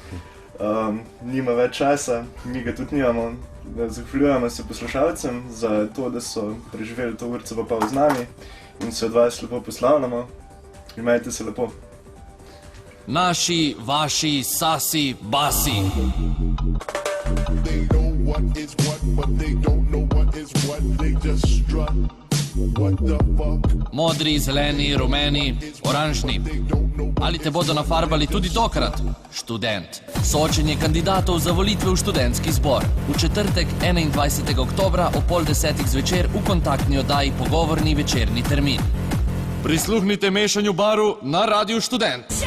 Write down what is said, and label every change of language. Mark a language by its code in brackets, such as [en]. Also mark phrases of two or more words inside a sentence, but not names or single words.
[sl] Nima več časa, mi ga tudi nimamo. Zahvaljujemo se poslušalcem za to, da so preživeli to urco pa pol z nami in se od vas lepo poslavljamo. Imajte se lepo. Naši, vaši, sasi, basi. [en] They know what is what, but they don't know what is what. They just strut. What the fuck? [sl] Modri, zeleni, rumeni, oranžni. Ali te bodo nafarbali tudi tokrat? Študent. Soočenje kandidatov za volitve v študentski zbor. V četrtek, 21. oktobra ob 9:30 zvečer v kontaktni oddaji Pogovorni večerni termin. Prisluhnite mešanju baru na Radiu Študent.